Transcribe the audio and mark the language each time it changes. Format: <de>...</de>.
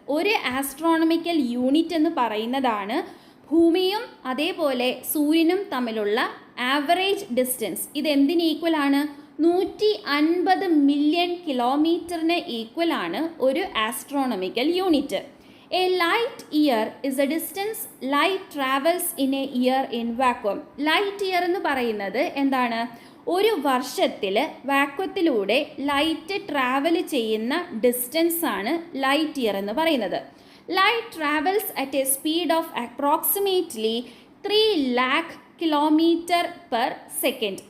<ml>ഒരു astronomical unit എന്ന് പറയുന്നതാണ് ഭൂമിയും അതേപോലെ സൂര്യനും തമ്മിലുള്ള ആവറേജ് ഡിസ്റ്റൻസ്. ഇതെന്തിന് ഈക്വലാണ്? 150 മില്യൺ കിലോമീറ്ററിന് ഈക്വലാണ് ഒരു astronomical unit.</ml> <en>A light year is a distance light travels in a year in vacuum.</en> <ml>Light year എന്ന് പറയുന്നത് എന്താണ്? ഒരു വർഷത്തിൽ വാക്വത്തിലൂടെ ലൈറ്റ് ട്രാവൽ ചെയ്യുന്ന ഡിസ്റ്റൻസ് ആണ് ലൈറ്റ് ഇയർ എന്ന് പറയുന്നത്.</ml> <en>Light travels at a speed of approximately 3 lakh kilometre per second.</en>